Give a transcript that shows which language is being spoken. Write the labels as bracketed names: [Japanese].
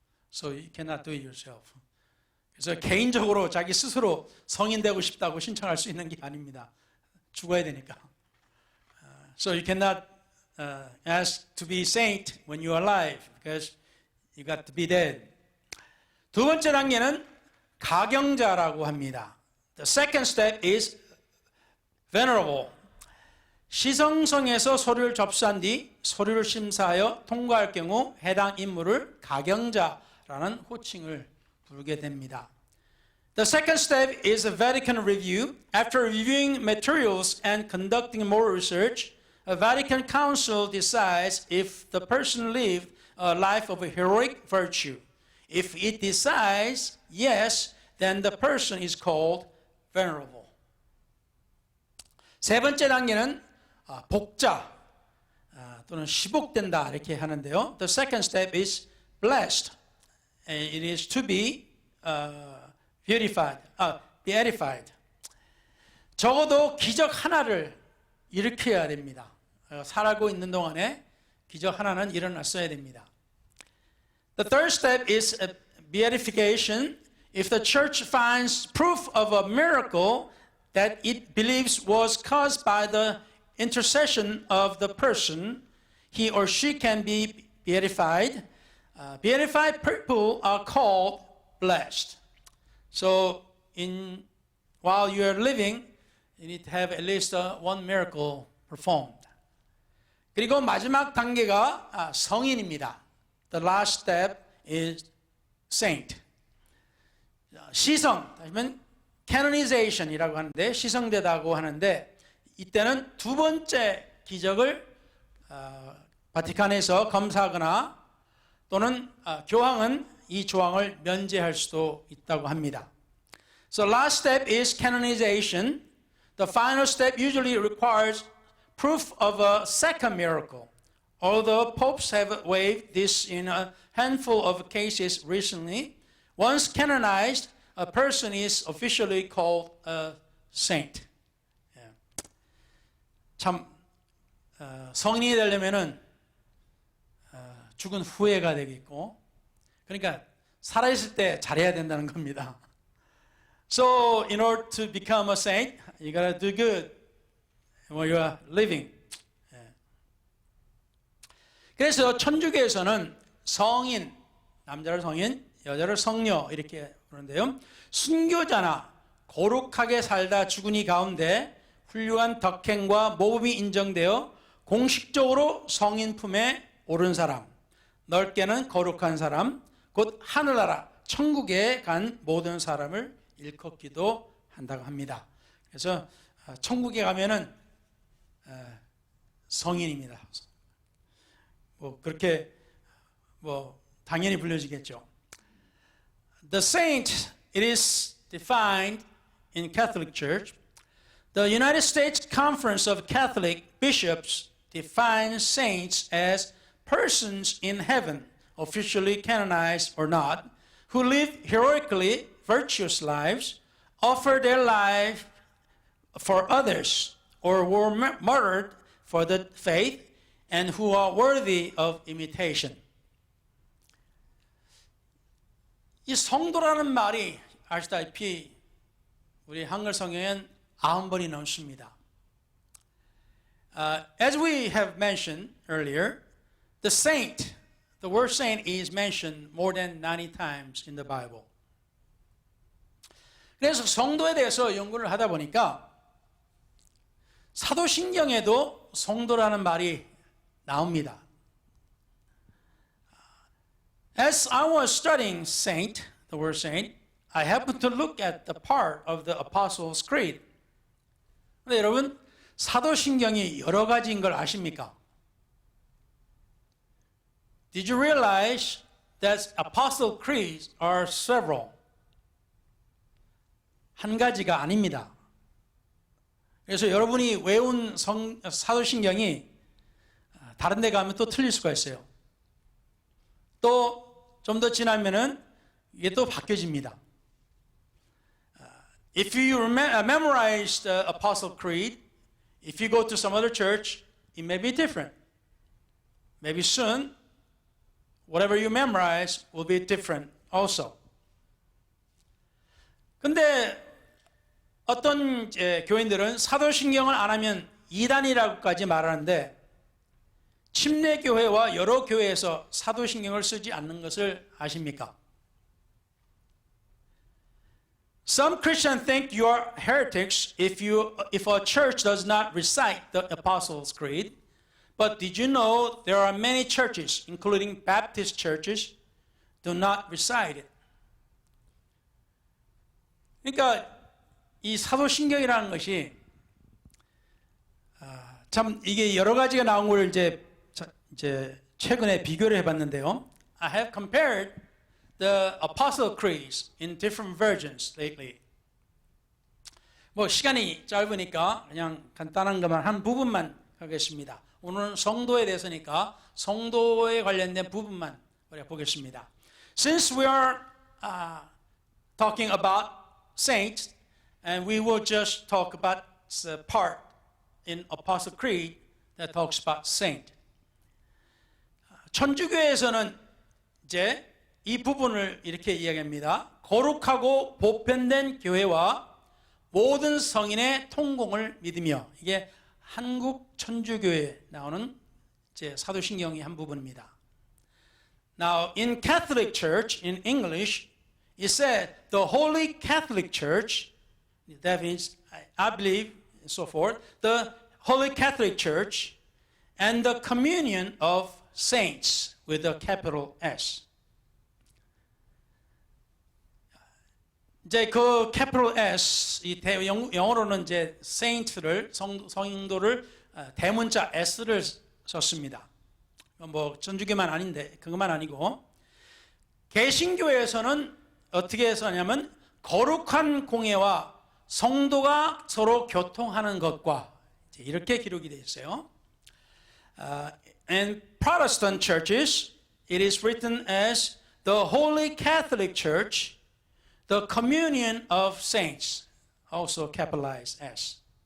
[English] So you cannot do it yourself. [Korean] 그래서 개인적으로 자기 스스로 성인 되고 싶다고 신청할 수 있는 게 아닙니다. 죽어야 되니까. [English] So you cannot ask to be saint when you are alive because you got to be dead. [Korean] 두 번째 단계는 가경자라고 합니다. [English] The second step is venerable. [Korean] 시성성에서 서류를 접수한 뒤 서류를 심사하여 통과할 경우 해당 인물을 가경자라는 호칭을 부르게 됩니다. [English] The second step is a Vatican review. After reviewing materials and conducting more research, a Vatican Council decides if the person lived a life of heroic virtue. If it decides yes, then the person is called venerable. [Korean] 세 번째 단계는 복자 또는 시복된다 이렇게 하는데요. [English] The second step is blessed. It is to be beatified. [Korean] 적어도 기적 하나를 일으켜야 됩니다. 살아가고 있는 동안에 기적 하나는 일어났어야 됩니다. [English] The third step is beatification. If the church finds proof of a miracle that it believes was caused by the intercession of the person, he or she can be beatified. Beatified people are called blessed. So, while you are living, you need to have at least one miracle performed. [Korean] 그리고 마지막 단계가 성인입니다. [English] The last step is saint. [Korean] 시성, 아니면 canonization이라고 하는데 시성되다고 하는데 이때는 두 번째 기적을 바티칸에서 검사하거나 또는 교황은 이 조항을 면제할 수도 있다고 합니다. [English] So last step is canonization. The final step usually requires proof of a second miracle. Although popes have waived this in a handful of cases recently, once canonized, a person is officially called a saint. [Korean] 참 성인이 되려면은 죽은 후회가 되겠고, 그러니까 살아있을 때 잘해야 된다는 겁니다. [English] So, in order to become a saint, you gotta do good while you are living. [Korean] 그래서 천주교에서는 성인 남자를 성인, 여자를 성녀 이렇게 부르는데요. 순교자나 거룩하게 살다 죽은 이 가운데 훌륭한 덕행과 모범이 인정되어 공식적으로 성인 품에 오른 사람, 넓게는 거룩한 사람, 곧 하늘나라 천국에 간 모든 사람을 일컫기도 한다고 합니다. 그래서 천국에 가면은 성인입니다. 뭐 그렇게 뭐 당연히 불려지겠죠. [English] The saint, it is defined in Catholic Church. The United States Conference of Catholic Bishops defines saints as persons in heaven, officially canonized or not, who live heroically virtuous lives, offer their life for others, or were martyred for the faith, and who are worthy of imitation. [Korean] 이 성도라는 말이 아시다시피 우리 한글 성경엔 90번이 넘습니다. [English] As we have mentioned earlier, the saint, the word saint is mentioned more than 90 times in the Bible. [Korean] 그래서 성도에 대해서 연구를 하다 보니까 사도신경에도 성도라는 말이 나옵니다. [English] As I was studying saint, the word saint, I happened to look at the part of the Apostles' Creed. [Korean] 근데 여러분, 사도신경이 여러 가지인 걸 아십니까? [English] Did you realize that Apostle Creeds are several? [Korean] 한 가지가 아닙니다. 그래서 여러분이 외운 사도신경이 다른 데 가면 또 틀릴 수가 있어요. 또 좀 더 지나면은 이게 또 바뀌어집니다. [English] If you memorize the Apostle Creed, if you go to some other church, it may be different. Maybe soon, whatever you memorize will be different also. [Korean] 근데 어떤 교인들은 사도신경을 안 하면 이단이라고까지 말하는데 침례교회와 여러 교회에서 사도신경을 쓰지 않는 것을 아십니까? [English] Some Christians think you are heretics if a church does not recite the Apostles' Creed. But did you know there are many churches, including Baptist churches, do not recite it? [Korean] 그러니까 이 사도신경이라는 것이 참 이게 여러 가지가 나온 걸 이제 최근에 비교를 해봤는데요. [English] I have compared the Apostle Creeds in different versions lately. [Korean] 뭐 시간이 짧으니까 그냥 간단한 것만 한 부분만 하겠습니다. 오늘은 성도에 대해서니까 성도에 관련된 부분만 우리가 보겠습니다. [English] Since we are talking about saints, and we will just talk about the part in Apostle Creed that talks about saint. [Korean] 천주교에서는 이제 이 부분을 이렇게 이야기합니다. 거룩하고 보편된 교회와 모든 성인의 통공을 믿으며, 이게 한국 천주교에 나오는 이제 사도신경의 한 부분입니다. [English] Now, in Catholic Church, in English, it said the Holy Catholic Church, that means, I believe, and so forth, the Holy Catholic Church and the communion of saints with a capital S. [Korean] 이제 그 capital S, 이 영어로는 이제 saint를, 성도를 대문자 S를 썼습니다. 뭐 전주교만 아닌데 그것만 아니고 개신교에서는 어떻게 썼냐면 거룩한 공예와 성도가 서로 교통하는 것과 이렇게 기록이 되어 있어요. [English] In Protestant churches, it is written as the Holy Catholic Church, the communion of saints, also capitalized S.